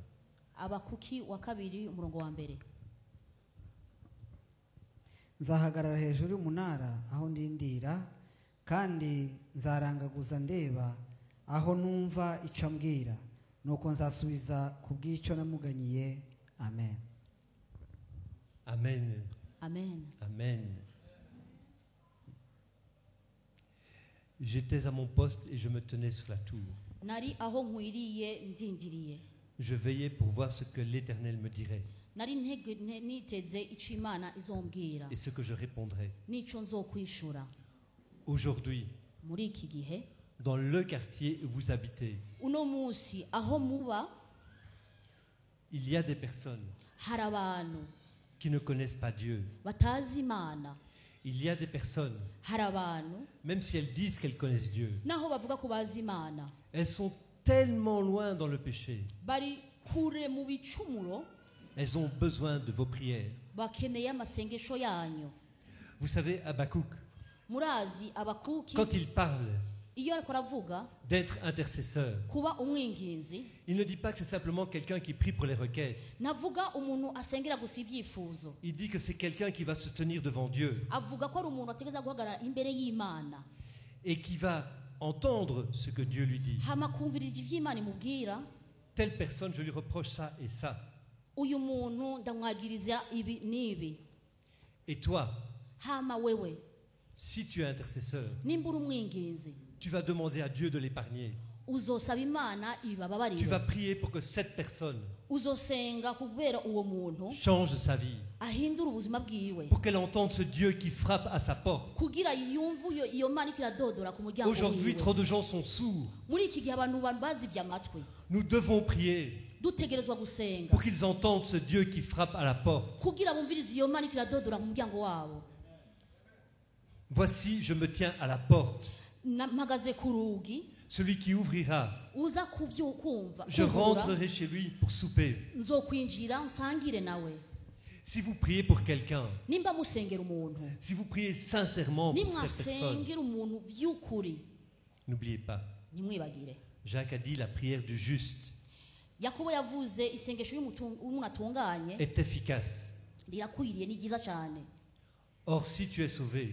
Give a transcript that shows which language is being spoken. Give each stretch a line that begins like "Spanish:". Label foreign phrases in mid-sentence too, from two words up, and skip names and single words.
Rundi: Abakuki wa kabiri umurongo wa mbere. nzahagarara hejuru y'umunara aho ndindira kandi nzarangaguza ndeba aho numva icyo ambwira nuko nzasubiza ku bw'icyo namuganyiye. Amen. Amen. Amen. Amen.
French: J'étais à mon poste et je me tenais sur la tour.
Rundi: Nari aho nkwiriye ndindiriye.
French: Je veillais pour voir ce que l'Éternel me dirait
Rundi: Nari niteze ico Imana izombwira
French: et ce que je répondrais.
Rundi: n'ico nzokwishura.
French: Aujourd'hui,
Rundi: Muri iki gihe
French: dans le quartier où vous habitez,
Rundi: uno munsi aho muba
French: il y a des personnes
Rundi: hari abantu
French: qui ne connaissent pas Dieu.
Rundi: batazi Imana.
French: Il y a des personnes,
Rundi: Hari abantu
French: même si elles disent qu'elles connaissent Dieu,
Rundi: naho bavuga ko bazi Imana,
French: elles sont tellement loin dans le péché.
Rundi: bari kure mu bicumuro,
French: Elles ont besoin de vos prières.
Rundi: bakeneye amasengesho yanyu.
French: Vous savez, Habakkuk,
Rundi: Murazi Abakuki
French: quand il parle
Rundi: iyo ariko aravuga
French: d'être intercesseur,
Rundi: kuba umwinginzi,
French: il ne dit pas que c'est simplement quelqu'un qui prie pour les requêtes.
Rundi: navuga umuntu asengera gusa ivyifuzo.
French: Il dit que c'est quelqu'un qui va se tenir devant Dieu
Rundi: Avuga ko ari umuntu ategeza guhagarara imbere y'Imana
French: et qui va entendre ce que Dieu lui dit.
Rundi: hama kumviriza ivy'Imana imubwira.
French: Telle personne, je lui reproche ça et ça.
Rundi: Uyu muntu ndamwagiriza ibi n'ibi.
French: Et toi,
Rundi: Hama wewe
French: si tu es intercesseur,
Rundi: nimba uri umwinginzi
French: tu vas demander à Dieu de l'épargner.
Rundi: uzosaba Imana
French: Tu vas
Rundi: ibababarire.
French: prier pour que cette personne
Rundi: Uzosenga kubera uwo muntu
French: change sa vie,
Rundi: ahindura ubuzima bwiwe
French: pour qu'elle entende ce Dieu qui frappe à sa porte.
Rundi: kugira yumve iyo Mana iriko iradodora ku muryango
French: Aujourd'hui, trop
Rundi: wiwe.
French: de gens sont sourds.
Rundi: Muri iki gihe abantu bazivye amatwi,
French: Nous devons prier
Rundi: dutegerezwa gusenga
French: pour qu'ils entendent ce Dieu qui frappe à la porte.
Rundi: kugira bumvirize iyo Mana iriko iradodora mu muryango wabo.
French: Voici, je me tiens à la porte.
Rundi: Mpagaze ku rugi,
French: Celui qui ouvrira,
Rundi: uza kumva
French: je rentrerai chez lui pour souper.
Rundi: nzokwinjira nsangire nawe.
French: Si vous priez pour quelqu'un,
Rundi: Nimba musengera umuntu,
French: si vous priez sincèrement pour cette personne,
Rundi: nimwasengera umuntu vy'ukuri,
French: n'oubliez pas,
Rundi: nimwibagire.
French: Jacques a dit la prière du juste
Rundi: Yakobo yavuze isengesho y'umuntu atunganye
French: est efficace.
Rundi: rirakwiriye, ni ryiza cyane.
French: Or, si tu es sauvé,